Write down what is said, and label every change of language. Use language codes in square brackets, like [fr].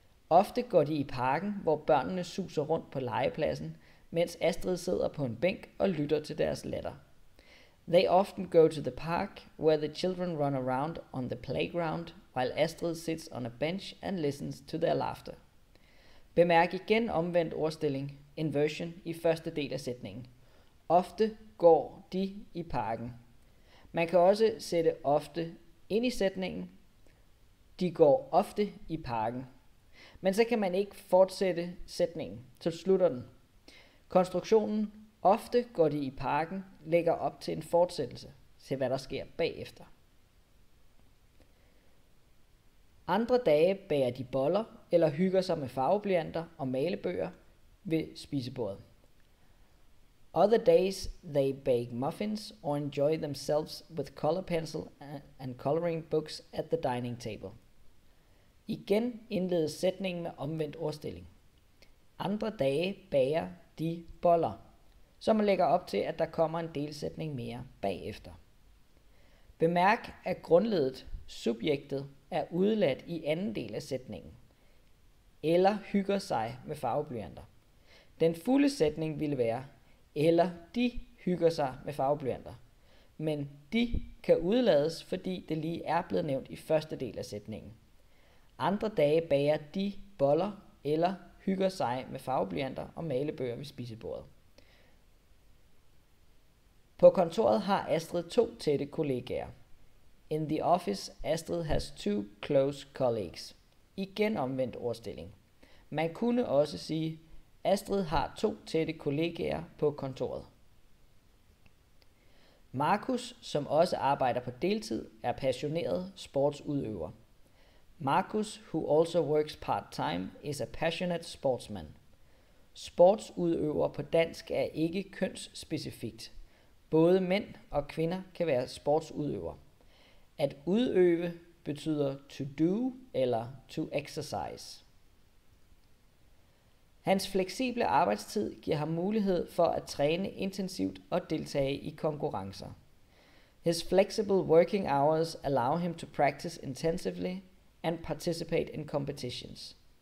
[da] Ofte går de i parken, hvor børnene suser rundt på legepladsen, mens Astrid sidder på en bænk og lytter til deres latter. [en] They often go to the park, where the children run around on the playground, while Astrid sits on a bench and listens to their laughter. [da] Bemærk igen omvendt ordstilling, inversion, i første del af sætningen. Ofte går de i parken. Man kan også sætte ofte ind i sætningen. De går ofte i parken. Men så kan man ikke fortsætte sætningen, så slutter den. Konstruktionen ofte går de i parken lægger op til en fortsættelse til hvad der sker bagefter. Andre dage bager de boller eller hygger sig med farveblyanter og malebøger ved spisebordet. [en] Other days they bake muffins or enjoy themselves with color pencil and coloring books at the dining table. [da] Igen indledes sætningen med omvendt ordstilling. Andre dage bager de boller, så man lægger op til, at der kommer en delsætning mere bagefter. Bemærk, at grundledet, subjektet, er udeladt i anden del af sætningen. Eller hygger sig med farveblyanter. Den fulde sætning ville være, eller de hygger sig med farveblyanter. Men de kan udelades, fordi det lige er blevet nævnt i første del af sætningen. Andre dage bager de boller eller hygger sig med farveblyanter og malebøger ved spisebordet. På kontoret har Astrid 2 tætte kollegaer. [en] In the office, Astrid has 2 close colleagues. [da] Igen omvendt ordstilling. Man kunne også sige, Astrid har 2 tætte kollegaer på kontoret. Markus, som også arbejder på deltid, er passioneret sportsudøver. [en] Markus, who also works part-time, is a passionate sportsman. [da] Sportsudøver på dansk er ikke kønsspecifikt. Både mænd og kvinder kan være sportsudøver. At udøve betyder [en] to do [da] eller [en] to exercise. [da] Hans fleksible arbejdstid giver ham mulighed for at træne intensivt og deltage i konkurrencer. [en] His flexible working hours allow him to practice intensively and participate in competitions.